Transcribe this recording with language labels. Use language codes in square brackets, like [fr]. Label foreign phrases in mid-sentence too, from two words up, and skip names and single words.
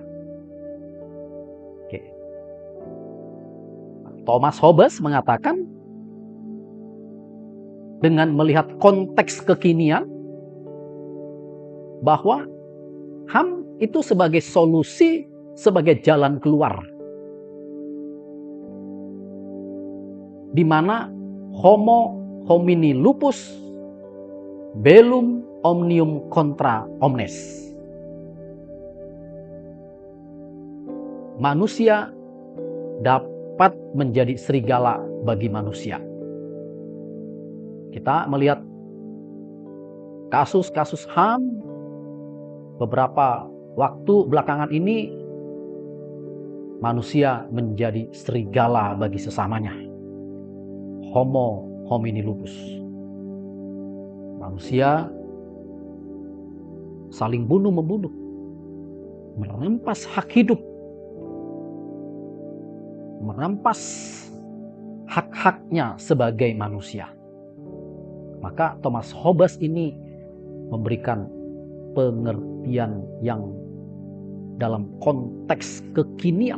[id] Oke. Thomas Hobbes mengatakan, dengan melihat konteks kekinian, bahwa HAM itu sebagai solusi, sebagai jalan keluar, di mana [la] homo homini lupus bellum omnium contra omnes. [id] Manusia dapat menjadi serigala bagi manusia. Kita melihat kasus-kasus HAM beberapa waktu belakangan ini, manusia menjadi serigala bagi sesamanya. [la] Homo homini lupus. [id] Manusia saling bunuh-membunuh, merampas hak hidup, merampas hak-haknya sebagai manusia. Maka Thomas Hobbes ini memberikan pengertian yang dalam konteks kekinian.